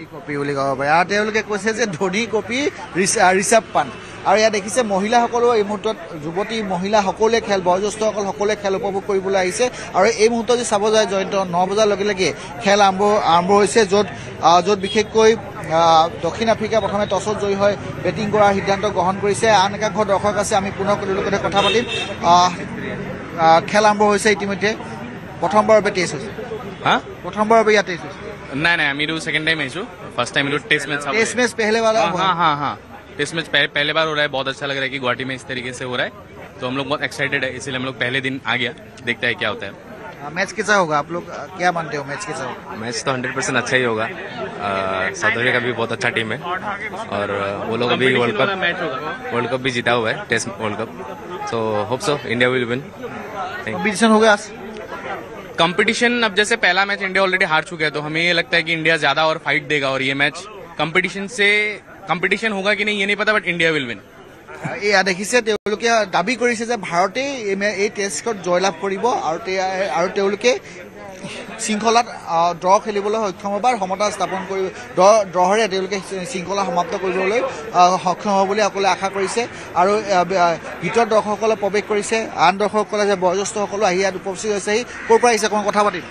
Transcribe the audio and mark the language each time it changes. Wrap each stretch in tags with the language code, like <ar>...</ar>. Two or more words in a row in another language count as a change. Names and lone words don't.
<as>কপি বুলি ক'ব পাৰি আৰু তেওঁলোকে কৈছে যে ধনী কপি ঋষভ পন্ত আৰু ইয়াত দেখিছে মহিলাসকলেও এই মুহূৰ্তত যুৱতী মহিলা সকলোৱে খেল বয়োজ্যেষ্ঠসকল সকলোৱে খেল উপভোগ কৰিবলৈ আহিছে আৰু এই মুহূৰ্তত যদি চাব যায় জয়ন্ত 9 বজাৰ লগে লগে খেল আৰম্ভ হৈছে য'ত বিশেষকৈ দক্ষিণ আফ্ৰিকা প্ৰথমে টছত জয়ী হৈ বেটিং কৰাৰ সিদ্ধান্ত গ্ৰহণ কৰিছে আন একাংশ দৰ্শক আছে আমি পুনৰ তেওঁলোকৰ সৈতে কথা পাতিম খেল আৰম্ভ হৈছে ইতিমধ্যে প্ৰথমবাৰৰ বাবে টেষ্ট হৈছে প্ৰথমবাৰৰ বাবে ইয়াত টেষ্ট হৈছে</as> <hi>नहीं मैं तो</hi> <en>second time</en> <hi>आई</hi> <en>first time test match</en> <hi>पहले वाला हाँ टेस्ट मैच पहले बार हो रहा है बहुत अच्छा लग रहा है कि गुवाहाटी में इस तरीके से हो रहा है तो हम लोग बहुत एक्साइटेड है इसीलिए हम लोग पहले दिन आ गया देखते हैं क्या होता है मैच कैसा होगा आप लोग क्या मानते हो मैच कैसा होगा मैच तो 100% अच्छा ही होगा साउथ अफ्रीका भी बहुत अच्छा टीम है और वो लोग अभी वर्ल्ड कप भी जीता हुआ है</hi> <en>test world cup so hope so India will win</en> <hi>कॉम्पिटिशन होगा कंपटीशन अब जैसे पहला मैच इंडिया ऑलरेडी हार चुका है तो हमें ये लगता है कि इंडिया ज्यादा और फाइट देगा और ये मैच कंपटीशन होगा कि नहीं ये नहीं पता</hi> <en>but India will win</en> <as>এয়া দেখিছে তেওঁলোকে দাবী কৰিছে যে ভাৰতে এই টেষ্টত জয়লাভ কৰিব আৰু তেওঁলোকে শৃংখলাত ড্ৰ খেলিবলৈ সক্ষম হ'ব আৰু সমতা স্থাপন কৰিব ড্ৰৰে তেওঁলোকে শৃংখলা সমাপ্ত কৰিবলৈ সক্ষম হ'ব বুলি সকলোৱে আশা কৰিছে আৰু ভিতৰত দৰ্শকসকলে প্ৰৱেশ কৰিছে আন দৰ্শকসকলে যে বয়োজ্যেষ্ঠসকলো আহি ইয়াত উপস্থিত হৈছেহি ক'ৰ পৰা আহিছে অকণমান কথা পাতিম</as>